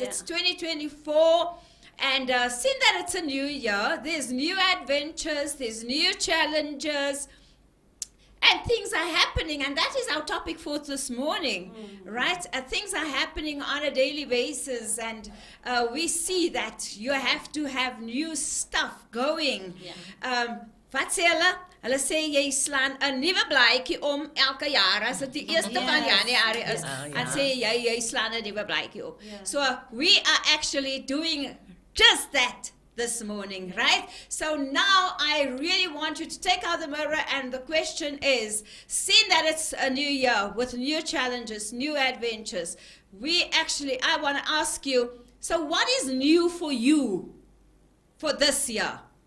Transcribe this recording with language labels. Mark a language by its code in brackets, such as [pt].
[en] It's 2024, and seeing that it's a new year, there's new adventures, there's new challenges, and things are happening, and that is our topic for this morning, right? Things are happening on a daily basis, and we see that you have to have new stuff going. [af] Wat sê hulle? Hulle sê jy slaan 'n nuwe blaadjie om elke jaar as dit die eerste van Januarie is. En sê jy slaan 'n nuwe blaadjie op. [en] So we are actually doing just that this morning, right? So now I really want you to take out the mirror, and the question is, seeing that it's a new year with new challenges, new adventures, I want to ask you, so what is new for you for this year?